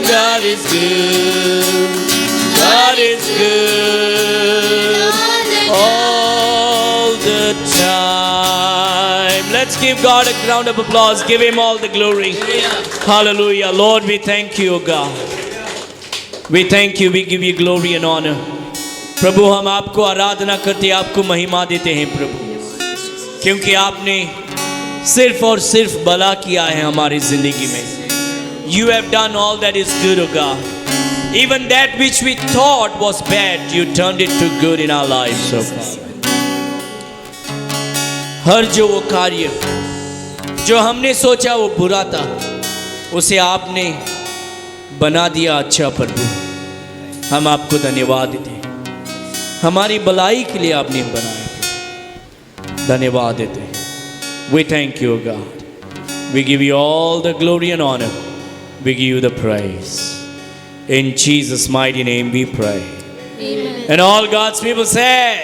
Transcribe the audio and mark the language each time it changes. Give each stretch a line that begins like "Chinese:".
English: God is good. God is good all the time. Let's give God a round of applause. Give Him all the glory. Hallelujah. Lord, we thank you, O God. We thank you. We give you glory and honor.
Hindi: प्रभु हम आपको आराधना करते आपको महिमा देते हैं प्रभु, क्योंकि आपने सिर्फ और सिर्फ भला किया है हमारी जिंदगी में.
English: You have done all that is good, O God. Even that which we thought was bad, you turned it to good in our lives, O God.
Hindi: हर जो वो कार्य जो हमने सोचा वो बुरा था, उसे आपने बना दिया अच्छा प्रभु. हम आपको धन्यवाद देते हैं. हमारी भलाई के लिए आपने बनाया प्रभु. धन्यवाद देते हैं.
English: We thank you, God. We give you all the glory and honor. We give you the praise. In Jesus' mighty name we pray. Amen. And all God's people said,